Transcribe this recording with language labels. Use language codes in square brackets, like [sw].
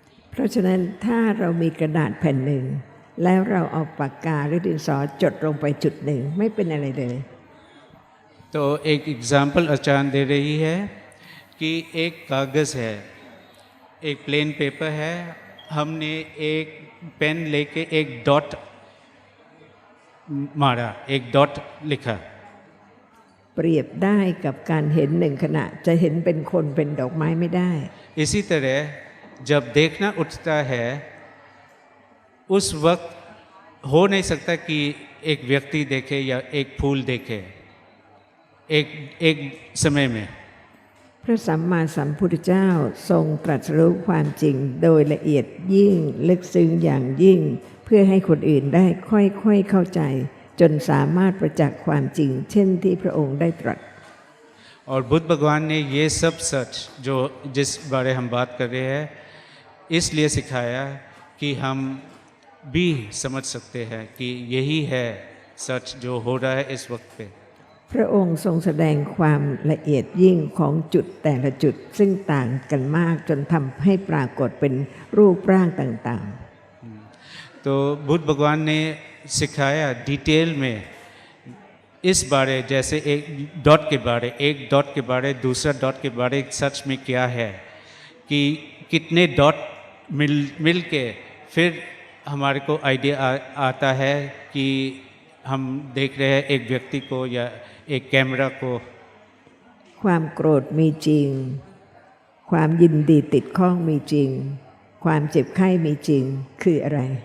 [th] เพราะฉะนั้นถ้าเรามีกระดาษแผ่นหนึ่ง แล้วเราเอาปากกาหรือดินสอจดลงไปจุดหนึ่งไม่เป็นอะไรเลย [hi] तो एक एग्जाम्पल आचार्य दे रही है कि एक कागज़ है, एक [en] plain paper [hi] है, हमने एक पेन लेके एक डॉट मारा, एक डॉट लिखा। [th] เปรียบได้กับการเห็นหนึ่งขณะจะเห็นเป็นคนเป็นดอกไม้ไม่ได้ [hi] इसी तरह जब देखना उठता है उस वक्त हो नहीं सकता कि एक व्यक्ति देखे या एक फूल देखे एक समय में। [th] พระสัมมาสัมพุทธเจ้าทรงตรัสรู้ความจริงโดยละเอียดยิ่งลึกซึ้งอย่างยิ่ง เพื่อให้คนอื่นได้ค่อยๆเข้าใจ จนสามารถประจักษ์ความจริง เช่นที่พระองค์ได้ตรัส [hi] और बुद्ध भगवान ने ये सब सच जो जिस बारे हम बात कर रहे हैं इसलिए सिखाया कि हम भी समझ सकते हैं कि यही है सच जो हो रहा है इस वक्त पे। [th] พระองค์ทรงแสดงความละเอียดยิ่งของจุดแต่ละจุดซึ่งต่างกันมากจนทำให้ปรากฏเป็นรูปร่างต่างๆ [hi] तो बुद्ध भगवान ने सिखाया डिटेल में इस बारे, जैसे एक डॉट के बारे दूसरा डॉट के बारे सच में क्या है कि कितने डॉट मिल के फिर हमारे को आइडिया आता है कि हम देख रहे हैं एक व्यक्ति को या एक कैमरा को। [th] ความโกรธมีจริง ความยินดีติดข้องมีจริง ความเจ็บไข้มีจริงคืออะไร